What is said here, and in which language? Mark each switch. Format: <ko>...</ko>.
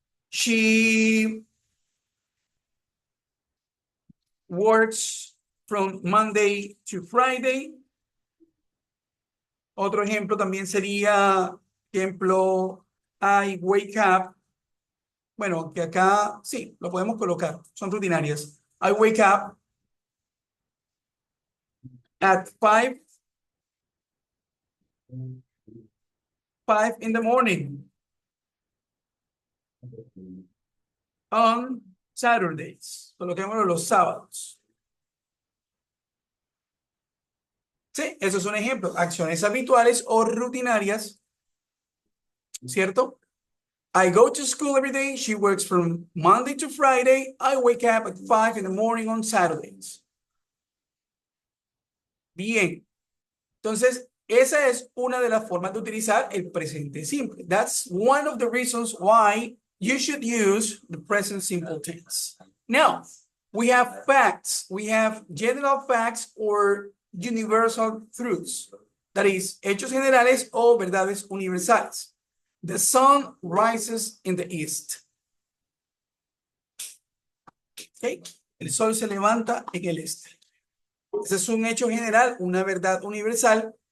<en>She works from Monday to Friday.</en> <es>Otro ejemplo también sería, ejemplo,</es> <en>I wake up.</en> <es>Bueno, que acá sí, lo podemos colocar. Son rutinarias.</es> <en>I wake up at 5 in the morning on Saturdays.</en> <es>Coloquémoslo los sábados. Sí, eso es un ejemplo. Acciones habituales o rutinarias, ¿cierto?</es> <en>I go to school every day. She works from Monday to Friday. I wake up at 5 in the morning on Saturdays.</en> <es>Bien. Entonces, esa es una de las formas de utilizar el presente simple.</es> <en>That's one of the reasons why you should use the present simple tense. Now, we have facts. We have general facts or universal truths. That is,</en> <es>hechos generales o verdades universales.</es> <en>The sun rises in the east. Okay.</en> <es>El sol se levanta en el este. Ese es un hecho general, una verdad universal.</es>